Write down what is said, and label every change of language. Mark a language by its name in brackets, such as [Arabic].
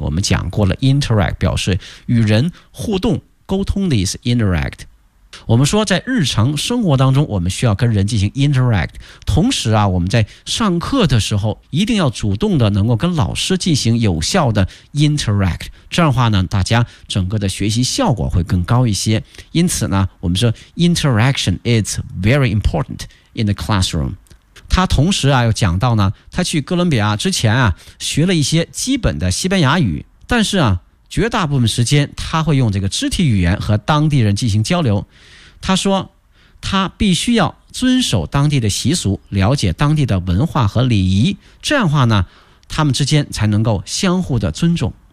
[Chinese] 我们讲过了 interact 表示与人互动沟通的意思， interact。我们说在日常生活当中我们需要跟人进行 interact， 同时啊我们在上课的时候一定要主动的能够跟老师进行有效的 interact， 这样的话呢大家整个的学习效果会更高一些。因此呢我们说 [English] interaction is very important in the classroom。 [Chinese] 他同时啊又讲到呢，他去哥伦比亚之前啊学了一些基本的西班牙语，但是啊绝大部分时间他会用这个肢体语言和当地人进行交流。他说他必须要遵守当地的习俗，了解当地的文化和礼仪，这样的话呢他们之间才能够相互的尊重。